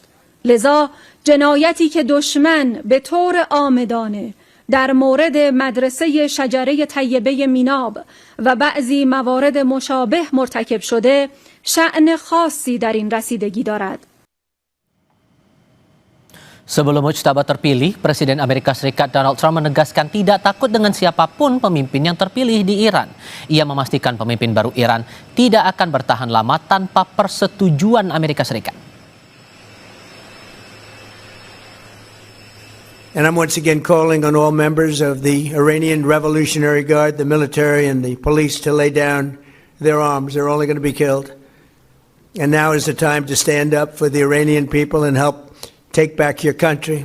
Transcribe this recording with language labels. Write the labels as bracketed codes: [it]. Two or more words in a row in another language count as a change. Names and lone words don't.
[fa] لذا جنایتی که دشمن به طور عامدانه در مورد مدرسه شجره طیبه میناب و بعضی موارد مشابه مرتکب شده شأن خاصی در این رسیدگی دارد. [id] Sebelum Mujtaba terpilih, Presiden Amerika Serikat Donald Trump menegaskan tidak takut dengan siapapun pemimpin yang terpilih di Iran. Ia memastikan pemimpin baru Iran tidak akan bertahan lama tanpa persetujuan Amerika Serikat. [en] And I'm once again calling on all members of the Iranian Revolutionary Guard, the military and the police, to lay down their arms. They're only going to be killed. And now is the time to stand up for the Iranian people and help take back your country.